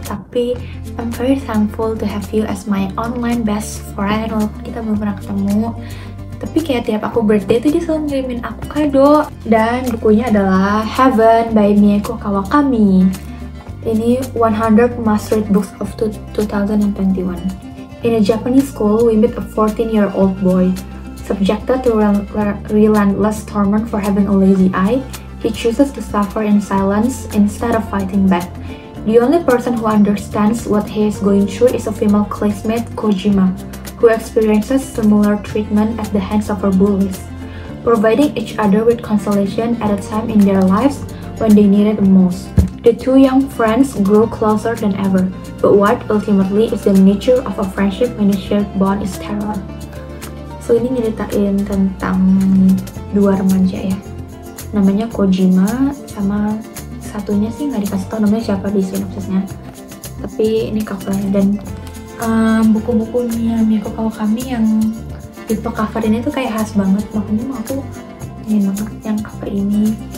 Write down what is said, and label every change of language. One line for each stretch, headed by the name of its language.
Indonesian: Tapi
English: I'm very thankful to have you as my online best friend.
Indonesian: Walaupun kita belum pernah ketemu, tapi kayak tiap aku birthday tuh dia selalu ngirimin aku kado. Dan bukunya adalah Heaven by Mieko Kawakami. Ini
English: 100 must-read books of 2021. In a Japanese school, we meet a 14-year-old boy. Subjected to relentless torment for having a lazy eye, he chooses to suffer in silence instead of fighting back. The only person who understands what he is going through is a female classmate, Kojima, who experiences similar treatment at the hands of her bullies, providing each other with consolation at a time in their lives when they need it the most. The two young friends grow closer than ever, but what ultimately is the nature of a friendship when the shared bond is terror.
Indonesian: So ini nyeritain tentang dua remaja ya, namanya Kojima, sama satunya sih nggak dikasih tahu namanya siapa di sinopsisnya, tapi ini covernya. Dan buku-bukunya Mieko Kawakami yang tipe cover ini tuh kayak khas banget, makanya mau aku ingin banget yang cover ini.